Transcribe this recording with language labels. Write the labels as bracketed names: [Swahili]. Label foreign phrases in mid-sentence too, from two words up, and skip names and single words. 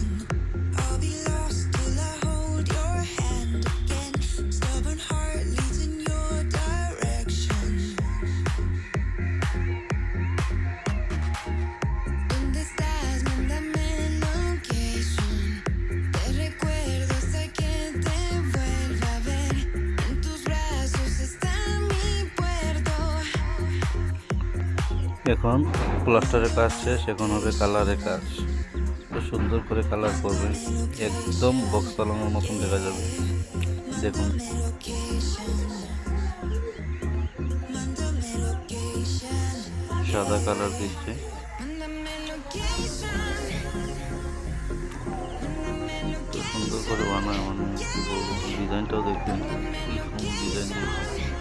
[English] I'll be lost till I hold your hand again. Stubborn heart leads in your direction. [Spanish] ¿Dónde estás? Mándame location. Te recuerdo hasta que te vuelva a ver. En tus brazos está mi puerto. [Bangla] এখন প্লাস্টারের কাজ শেষ, এখন হবে কালারের কাজ। তো সুন্দর করে কালার করবে, একদম বক্স পালংয়ের মতন দেখা যাবে। দেখুন সাদা কালার দিচ্ছে, তো সুন্দর করে বানায়, মানে কি বলবো, ডিজাইনটাও দেখবেন কি সুন্দর ডিজাইন দিয়েছে।